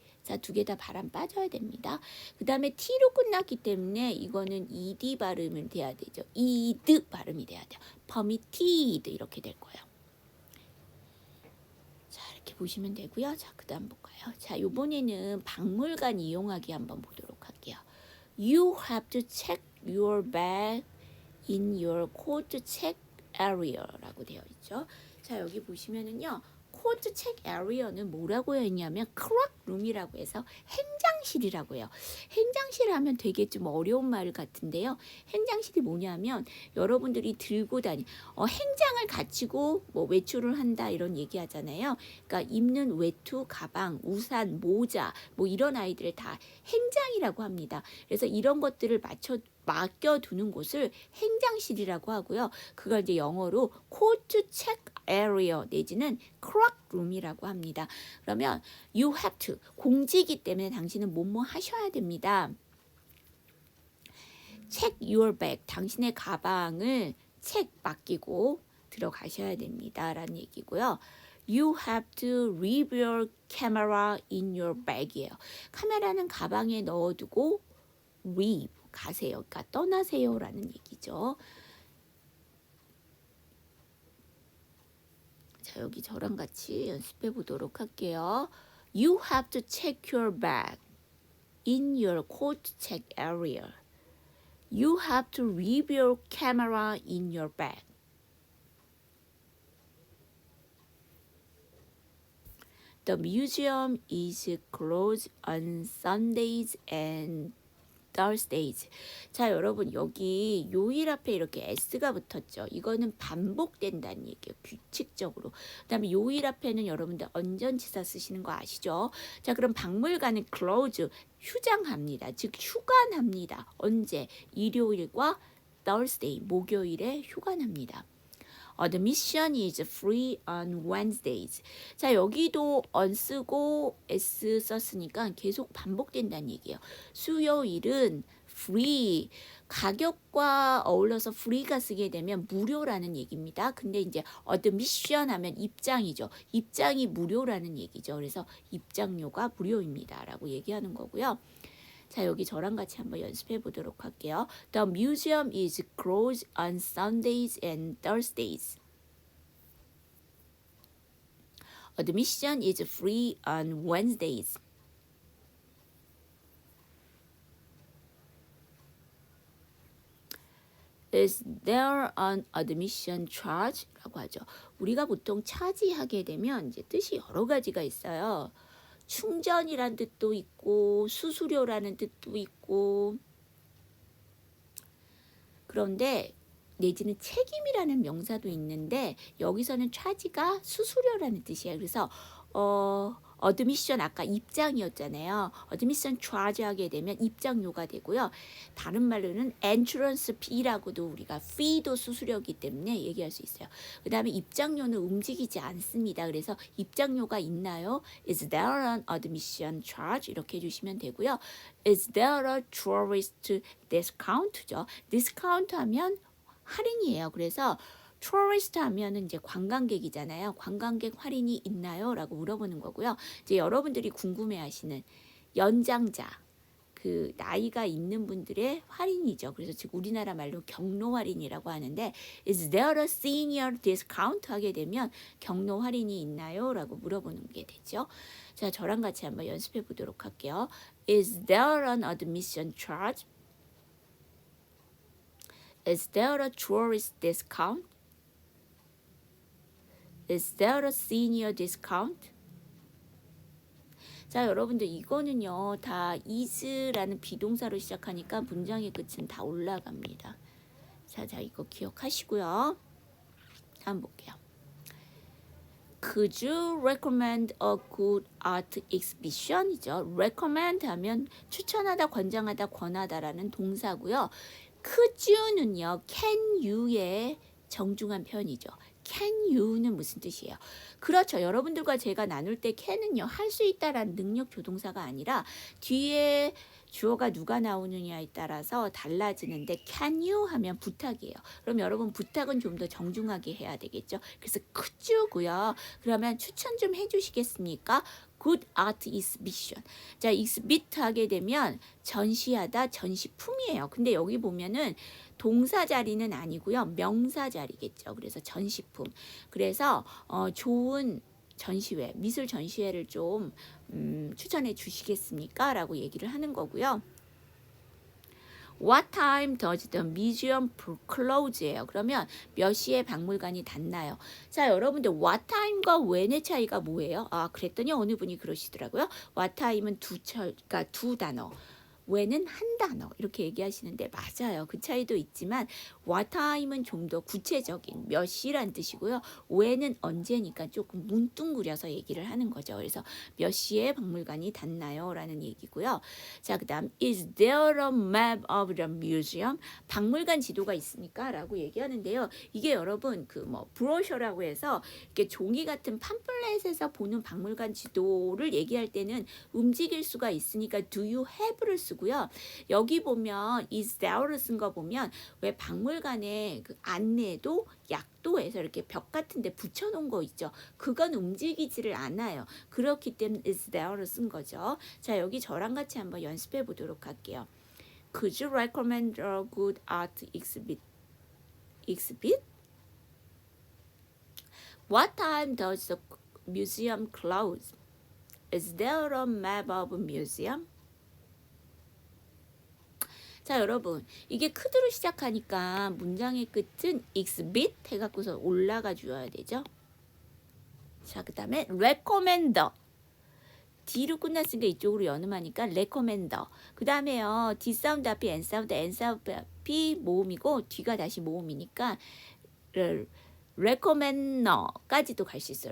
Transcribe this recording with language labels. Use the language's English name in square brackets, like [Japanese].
[Korean] 자, 두 개 다 발음 빠져야 됩니다. 그 다음에 T로 끝났기 때문에 이거는 ED 발음을 돼야 되죠. ED 발음이 돼야 돼요. permitted 이렇게 될 거예요. 자, 이렇게 보시면 되고요. 자, 그 다음 볼까요? 자, 요번에는 박물관 이용하기 한번 보도록 할게요. [English] You have to check your bag in your coat check area [Korean] 라고 되어 있죠. 자, 여기 보시면은요. 코트 책 에리어는 뭐라고 했냐면 클럭룸이라고 해서 행장실이라고 해요. 행장실 하면 되게 좀 어려운 말 같은데요. 행장실이 뭐냐면 여러분들이 들고 행장을 갖추고 뭐 외출을 한다 이런 얘기 하잖아요. 그러니까 입는 외투, 가방, 우산, 모자 뭐 이런 아이들을 다 행장이라고 합니다. 그래서 이런 것들을 맡겨두는 곳을 행장실이라고 하고요. 그걸 이제 영어로 코트 책 에리어 내지는 클럭룸이라고 합니다. 그러면 [English] you have to [Korean] 공지이기 때문에 당신은 뭐뭐 하셔야 됩니다. [English] check your bag [Korean] 당신의 가방을 책 맡기고 들어가셔야 됩니다. 라는 얘기고요. [English] You have to leave your camera in your bag이에요. [Korean] 카메라는 가방에 넣어두고 leave 가세요. 그러니까 떠나세요 라는 얘기죠. 자, 여기 저랑 같이 연습해 보도록 할게요. [English] You have to check your bag in your coat check area. You have to leave your camera in your bag. The museum is closed on Sundays and Thursdays. [Korean] 자, 여러분 여기 요일 앞에 이렇게 s가 붙었죠. 이거는 반복된다는 얘기예요. 규칙적으로. 그다음에 요일 앞에는 여러분들 언전치사 쓰시는 거 아시죠? 자, 그럼 박물관은 close 휴장합니다. 즉 휴관합니다. 언제? 일요일과 Thursday 목요일에 휴관합니다. [English] Admission is free on Wednesdays. [Korean] 자, 여기도 on 쓰고 s 썼으니까 계속 반복된다는 얘기예요. 수요일은 free 가격과 어울러서 free가 쓰게 되면 무료라는 얘기입니다. 근데 이제 admission 하면 입장이죠. 입장이 무료라는 얘기죠. 그래서 입장료가 무료입니다. 라고 얘기하는 거고요. 자, 여기 저랑 같이 한번 연습해 보도록 할게요. [English] The museum is closed on Sundays and Thursdays. Admission is free on Wednesdays. Is there an admission charge? [Korean] 라고 하죠. 우리가 보통 차지하게 되면 이제 뜻이 여러 가지가 있어요. 충전이란 뜻도 있고 수수료라는 뜻도 있고 그런데 내지는 책임이라는 명사도 있는데 여기서는 차지가 수수료라는 뜻이에요. 그래서 어드미션 아까 입장이었잖아요. 어드미션 charge 하게 되면 입장료가 되고요. 다른 말로는 entrance fee라고도 우리가 fee도 수수료이기 때문에 얘기할 수 있어요. 그 다음에 입장료는 움직이지 않습니다. 그래서 입장료가 있나요? [English] Is there an admission charge? [Korean] 이렇게 해주시면 되고요. [English] Is there a tourist discount죠? [Korean] discount 하면 할인이에요. 그래서 tourist 하면은 이제 관광객이잖아요. 관광객 할인이 있나요? 라고 물어보는 거고요. 이제 여러분들이 궁금해하시는 연장자, 그 나이가 있는 분들의 할인이죠. 그래서 지금 우리나라 말로 경로 할인이라고 하는데 [English] is there a senior discount [Korean] 하게 되면 경로 할인이 있나요? 라고 물어보는 게 되죠. 자, 저랑 같이 한번 연습해 보도록 할게요. [English] Is there an admission charge? Is there a tourist discount? Is there a senior discount? [Korean] 자, 여러분들 이거는요 다 is라는 비동사로 시작하니까 문장의 끝은 다 올라갑니다. 자, 이거 기억하시고요. 한번 볼게요. [English] Could you recommend a good art exhibition? [Korean] 이죠. recommend 하면 추천하다, 권장하다, 권하다라는 동사고요. could you는요 can you의 정중한 표현이죠. can you는 무슨 뜻이에요? 그렇죠. 여러분들과 제가 나눌 때 can은요 할 수 있다라는 능력 조동사가 아니라 뒤에 주어가 누가 나오느냐에 따라서 달라지는데 can you 하면 부탁이에요. 그럼 여러분 부탁은 좀 더 정중하게 해야 되겠죠. 그래서 could you고요. 그러면 추천 좀 해주시겠습니까? [English] Good art exhibition. [Korean] 자, exhibit 하게 되면 전시하다, 전시품이에요. 근데 여기 보면은 동사 자리는 아니고요. 명사 자리겠죠. 그래서 전시품. 그래서 좋은 전시회, 미술 전시회를 좀 추천해 주시겠습니까? 라고 얘기를 하는 거고요. [English] What time does the museum close예요. [Korean] 그러면 몇 시에 박물관이 닫나요? 자, 여러분들 what time과 when의 차이가 뭐예요? 아, 그랬더니 어느 분이 그러시더라고요. what time은 그러니까 두 단어. when은 한 단어 이렇게 얘기하시는데 맞아요. 그 차이도 있지만 what time은 좀 더 구체적인 몇 시란 뜻이고요. when은 언제니까 조금 문둥그려서 얘기를 하는 거죠. 그래서 몇 시에 박물관이 닫나요? 라는 얘기고요. 자, 그 다음 [English] is there a map of the museum? [Korean] 박물관 지도가 있습니까? 라고 얘기하는데요. 이게 여러분 그 브로셔라고 해서 이렇게 종이 같은 팜플렛에서 보는 박물관 지도를 얘기할 때는 움직일 수가 있으니까 [English] do you have [Korean] 를 쓰고 고요. 여기 보면 is there를 쓴 거 보면 왜 박물관에 그 안내도 약도에서 이렇게 벽 같은 데 붙여놓은 거 있죠. 그건 움직이지를 않아요. 그렇기 때문에 is there를 쓴 거죠. 자, 여기 저랑 같이 한번 연습해 보도록 할게요. [English] Could you recommend a good art exhibit? What time does the museum close? Is there a map of a museum? [Korean] 자, 여러분 이게 could로 시작하니까 문장의 끝은 exhibit 해갖고서 올라가 주어야 되죠. 자, 그 다음에 recommender D로 끝났으니까 이쪽으로 연음하니까 recommender. 그 다음에요 D 사운드 앞이 N 사운드, N 사운드 앞이 모음이고 뒤가 다시 모음이니까 recommender까지도 갈 수 있어요.